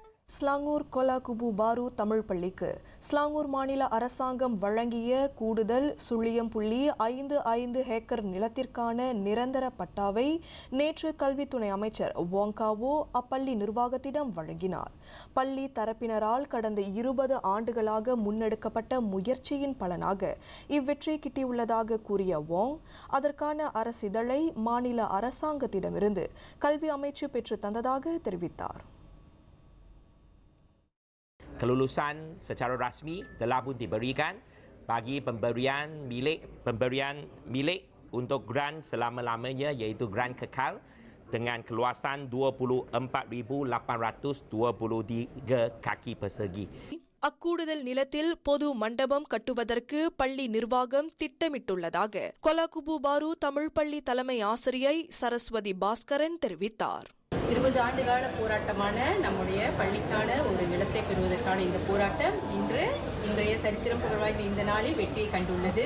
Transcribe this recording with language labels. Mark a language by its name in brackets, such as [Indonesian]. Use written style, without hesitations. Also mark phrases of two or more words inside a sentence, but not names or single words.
[Tamil] ஸ்லாங்கூர் கொலாகுபு பாரு தமிழ் பள்ளிக்கு ஸ்லாங்கூர் மாநில அரசாங்கம் வழங்கிய கூடுதல் 0.55 ஹேக்கர் நிலத்திற்கான நிரந்தர பட்டாவை நேற்று கல்வித்துறை அமைச்சர் வோங்காவோ அப்பள்ளி நிர்வாகத்திடம் வழங்கினார். பள்ளி தரப்பினரால் கடந்த 20 ஆண்டுகளாக முன்னெடுக்கப்பட்ட முயற்சியின் பலனாக இவ்வெற்றி கிட்டியுள்ளதாக கூறிய வோங், அதற்கான அரசிதழை மாநில அரசாங்கத்திடமிருந்து கல்வி அமைச்சு பெற்று தந்ததாக தெரிவித்தார். [Malay] Kelulusan secara rasmi telah pun diberikan bagi pemberian milik untuk grant selama-lamanya iaitu grant kekal dengan keluasan 24,823 kaki persegi. [Tamil] அக்கூடுதல் நிலத்தில் பொது மண்டபம் கட்டுவதற்கு பள்ளி நிர்வாகம் திட்டமிட்டுள்ளதாக கொலாகுபு பாரு தமிழ் பள்ளி தலைமை ஆசிரியை சரஸ்வதி பாஸ்கரன் தெரிவித்தார். 20 ஆண்டுகால போராட்டமான நம்முடைய பள்ளிக்கான ஒரு நிலத்தை பெறுவதற்கான இந்த போராட்டம் இன்றைய சரித்திரம் புகழ்வாய்ந்த இந்த நாளில் வெற்றியை கண்டுள்ளது.